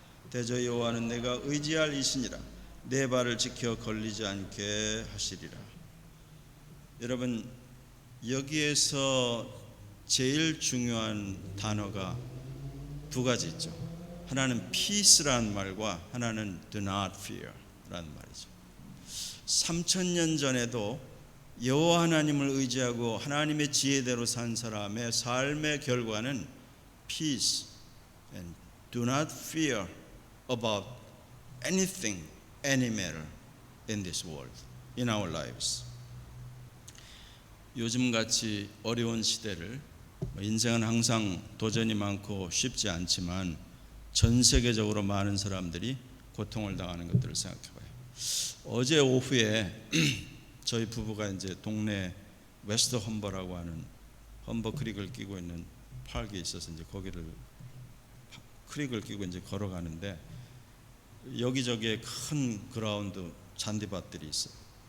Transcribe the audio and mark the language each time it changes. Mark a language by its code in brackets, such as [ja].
[ko] 대저 여호와는 내가 의지할 이시니라. 내 발을 지켜 걸리지 않게 하시리라. 여러분 여기에서 제일 중요한 단어가 두 가지 있죠. 하나는 peace라는 말과 하나는 [en] do not fear [ko] 라는 말이죠. 3000년 전에도 여호와 하나님을 의지하고 하나님의 지혜대로 산 사람의 삶의 결과는 [en] peace and do not fear about anything, any matter in this world, in our lives. [ko] 요즘같이 어려운 시대를 인생은 항상 도전이 많고 쉽지 않지만 전 세계적으로 많은 사람들이 고통을 당하는 것들을 생각해봐요. 어제 오후에 저희 부부가 이제 동네 웨스트 험버라고 하는 험버 크릭을 끼고 있는 파크에 있어서 이제 거기를 크릭을 끼고 이제 걸어가는데 여기저기에 큰 그라운드 잔디밭들이 있어요.